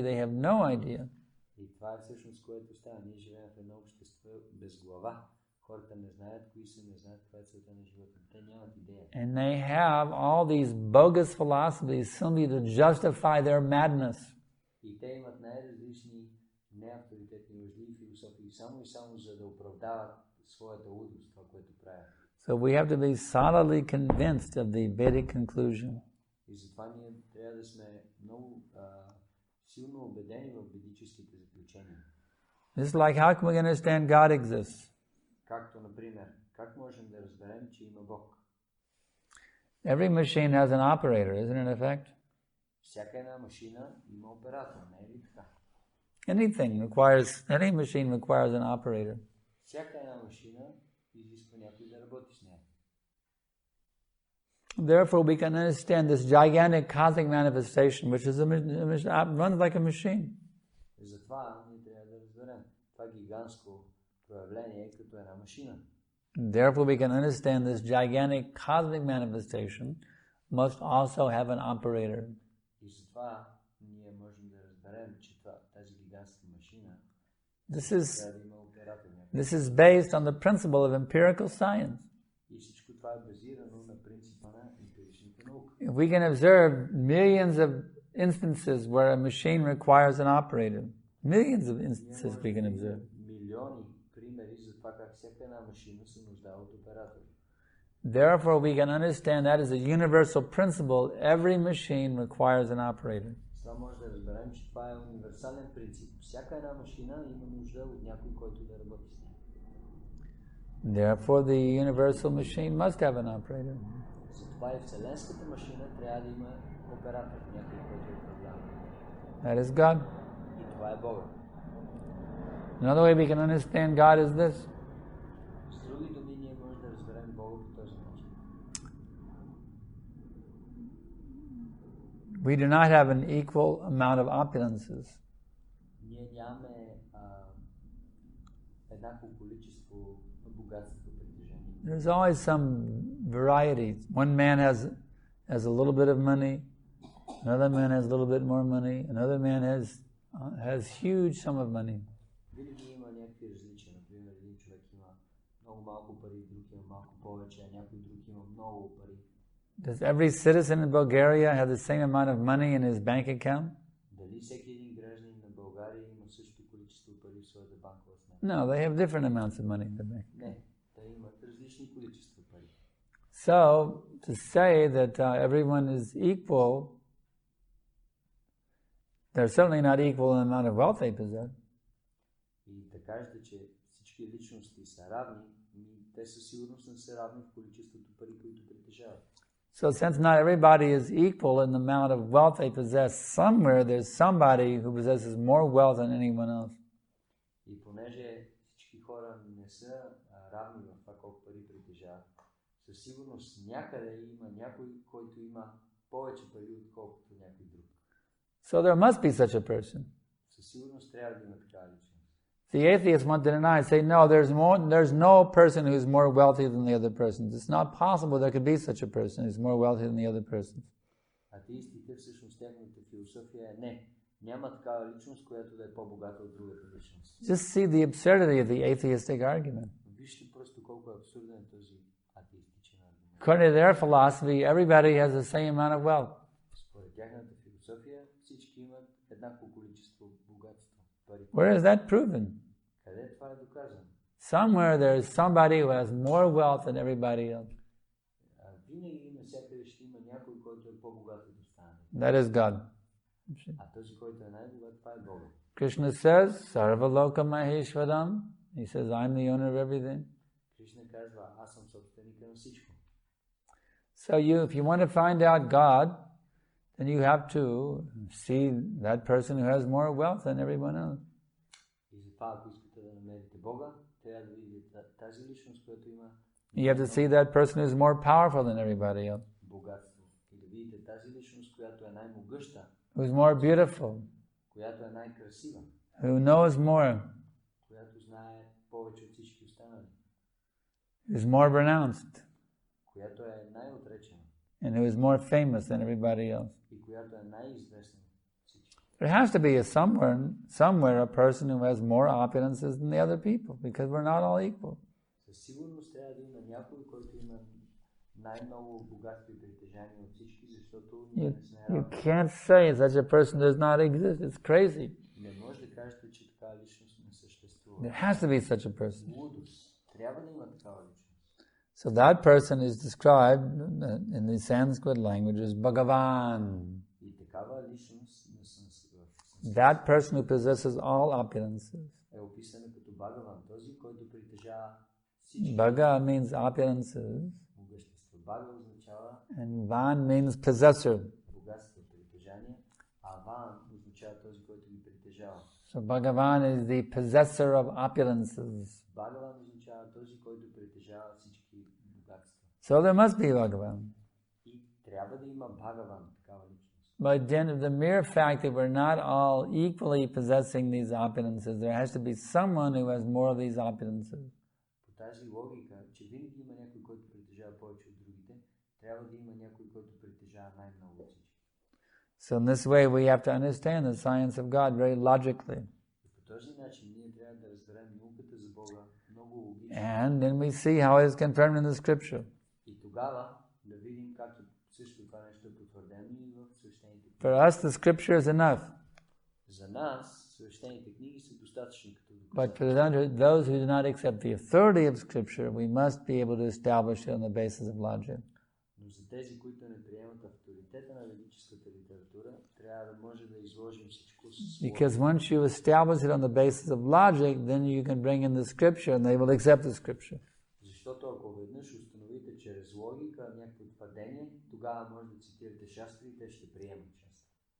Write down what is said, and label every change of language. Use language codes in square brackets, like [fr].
[en] They have no idea. [bg] И това е всъщност, което става. Ние живеем в едно общество без глава. Хората не знаят кои са, не знаят каква е целта на живота. Те нямат идея. [en] And they have all these bogus philosophies simply to justify their madness. [bg] И те имат най-различни неавторитетни лъжливи философии, само и само за да оправдават своята лудост, това, което правят. [en] So we have to be solidly convinced of the Vedic conclusion. [bg] И затова ние трябва да сме много силно убедени в ведическите заключения. [en] This is like, how can we understand God exists? [bg] Както, например, как можем да разберем, че има Бог? [en] Every machine has an operator, isn't it, in effect? [bg] Всяка една машина има оператор, не е ли така? [en] Any machine requires an operator. [bg] Всяка една машина изисква някой да работи с нея. [en] Therefore, we can understand this gigantic cosmic manifestation, which is runs like a machine. [bg] Затова ние трябва да разберем това гигантско проявление като една машина. [en] Therefore, we can understand this gigantic cosmic manifestation must also have an operator. [bg] И затова ние можем да разберем, че тази гигантска машина трябва да има оператор. [en] This is based on the principle of empirical science. [bg] И всичко това е базирано на принципа на емпиричната наука. [en] We can observe millions of instances where a machine requires an operator. Millions of instances we can observe. [bg] Милиони примери за това как всяка една машина се нуждае от оператор. [en] Therefore, we can understand that as a universal principle. Every machine requires an operator. [bg] Това може да разберем, че това е универсален принцип. Всяка една машина има нужда от някой, който да работи с нея. [en] Therefore, the universal machine must have an operator. [bg] Затова и вселенската машина трябва да има оператор, някой, който управлява. [en] That is God. [bg] И това е Бога. [en] Another way we can understand God is this. [bg] С други думи, ние можем да разберем Бога по този начин. [en] We do not have an equal amount of opulences. [bg] Ние нямаме еднакво количество богатство притежение. [en] There's always some variety. One man has a little bit of money, another man has a little bit more money, another man has huge sum of money. [bg] Винаги има някакви различия. Например, един човек има много малко повече, а някой друг има много пари. [en] Does every citizen in Bulgaria have the same amount of money in his bank account? [bg] Дали всеки един гражданин на България има същото количество пари в своята банкова сметка? [en] No, they have different amounts of money in the bank. [bg] Не, те имат различни количества пари. [en] So, to say that everyone is equal, they're certainly not equal in the amount of wealth they possess. [bg] И да кажете, че всички личности са равни, те със сигурност не са равни в количеството пари, които притежават. [en] So since not everybody is equal in the amount of wealth they possess, somewhere there's somebody who possesses more wealth than anyone else. [bg] И понеже всички хора не са равни в това колко пари притежават, със сигурност някъде има някой, който има повече пари, отколкото някой друг. [en] So there must be such a person. [bg] Със сигурност трябва да има такава личност. [en] The atheists want to deny, say, no, there's no person who's more wealthy than the other person. It's not possible there could be such a person who's more wealthy than the other person. [bg] Атеистите всъщност тяхната философия е не. Няма такава личност, която да е по-богата от другата личност. [en] Just see the absurdity of the atheistic argument. [bg] Вижте просто колко е абсурден този атеистичен аргумент. [en] According to their philosophy, everybody has the same amount of wealth. [bg] Според тяхната философия всички имат еднакво количество богатство. [en] Where is that proven? [bg] Къде това е доказано? [en] Somewhere there is somebody who has more wealth than everybody else. [bg] Винаги навсякъде ще има някой, който е по-богат от останалите. [en] That is God. [bg] А този, който е най-богат, това е Бог. [en] Krishna says, [sa] Sarva Loka Maheshwaram. [en] He says, I'm the owner of everything. [bg] Кришна казва, аз съм собственика на всичко. [en] So if you want to find out God, then you have to see that person who has more wealth than everyone else. [bg] И затова, ако искате да намерите Бога, трябва да видите тази личност, която има [en] You have to see that person who's more powerful than everybody else. [bg] богатство. И да видите тази личност, която е най-могъща, [en] Who's more beautiful, [bg] която е най-красива, [en] who knows more, [bg] която знае повече от всички останали, [en] who's more renounced, [bg] която е най-отречена [en] and who is more famous than everybody else. [bg] и която е най-известна от всички. [en] There has to be somewhere a person who has more opulences than the other people, because we're not all equal. [bg] Със сигурност трябва да има някой, който има най-много богатство и притежание от всички, защото ние не сме [en] You [bg] равни. [en] can't say such a person does not exist. It's crazy. [bg] Не може да кажете, че такава личност не съществува. There has to be such a person. Лудост. Трябва да има такава личност. [en] So that person is described in the Sanskrit language as Bhagavan. [bg] И такава личност [en] That person who possesses all opulences. [bg] е описана като Бхагаван, този, който притежава всички [en] Bhaga means opulences, [bg] богатства. Бхага означава [en] and Van means possessor. [bg] богатство, притежание, а Ван означава този, който ги притежава. [en] So Bhagavan is the possessor of opulences. [bg] Бхагаван означава този, който притежава всички богатства. [en] So there must be Bhagavan. [bg] И трябва да има Бхагаван, такава личност. [en] By dint of the mere fact that we're not all equally possessing these opulences, there has to be someone who has more of these opulences. [bg] По тази логика, че винаги има някой, който притежава повече от другите, трябва да има някой, който притежава най-много от всички. [en] So in this way we have to understand the science of God very logically. [bg] И по този начин ние трябва да разберем науката за Бога много логично. [en] And then we see how it is confirmed in the scripture. [bg] И тогава да видим как също това нещо е потвърдено и в свещените книги. [en] For us the scripture is enough. [bg] За нас свещените книги са достатъчни като [en] But [bg] доказателство. [en] for those who do not accept the authority of scripture, we must be able to establish it on the basis of logic. [bg] Но за тези, които не приемат авторитета на ведическата литература, трябва да може да изложим всичко с [en] Because once you establish it on the basis of logic, then you can bring in the scripture and they will accept the scripture. [bg] Защото ако веднъж установите чрез логика някакво твърдение, тогава може да цитирате шастри и те ще приемат шастри.